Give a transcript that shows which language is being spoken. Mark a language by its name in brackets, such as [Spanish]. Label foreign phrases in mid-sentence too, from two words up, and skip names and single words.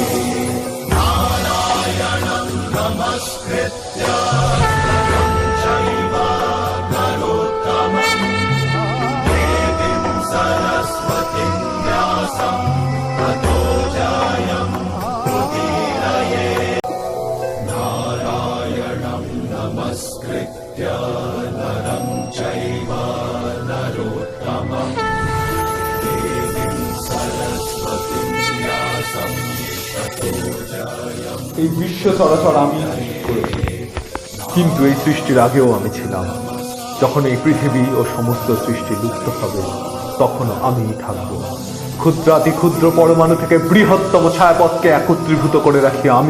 [Sanskrit] नारायणं नमस्कृत्य नरं चैव नरोत्तमं देवीं सरस्वतीं व्यासं ततो जयम् उदीरये. नारायणं नमस्कृत्य नरं चैव नरोत्तमं देवीं सरस्वतीं व्यासं ततो जयम्. [Bangla] এই বিশ্ব চরাচর আমি সৃষ্টি করেছি, কিন্তু এই সৃষ্টির আগেও আমি ছিলাম। যখন এই পৃথিবী ও সমস্ত সৃষ্টি লুপ্ত হবে, তখনও আমিই থাকব। ক্ষুদ্রাতি ক্ষুদ্র পরমাণু থেকে বৃহত্তম ছায়াপথকে একত্রীভূত করে রাখি আমি।